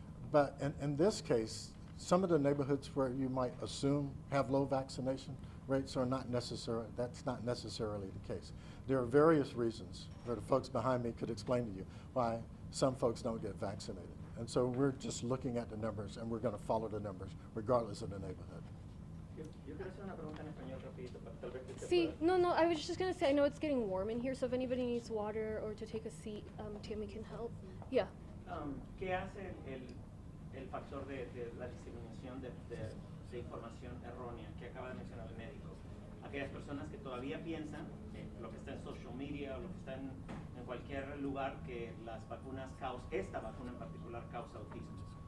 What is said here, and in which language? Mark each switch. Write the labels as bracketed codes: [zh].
[en] But in this case, some of the neighborhoods where you might assume have low vaccination rates are not necessary. That's not necessarily the case. There are various reasons, where the folks behind me could explain to you, why some folks don't get vaccinated. And so we're just looking at the numbers, and we're going to follow the numbers regardless of the neighborhood. [es] Yo quiero hacer una pregunta en español rapidito, para tal vez que usted [en] See, [es] pueda- [en] no, I was just gonna say, I know it's getting warm in here, so if anybody needs water or to take a seat, Tammy can help. Yeah. [es] ¿Qué hace el factor de la diseminación de información errónea que acaba de mencionar el médico? Aquellas personas que todavía piensan que lo que está en social media o lo que está en cualquier lugar que las vacunas esta vacuna en particular causa autismo.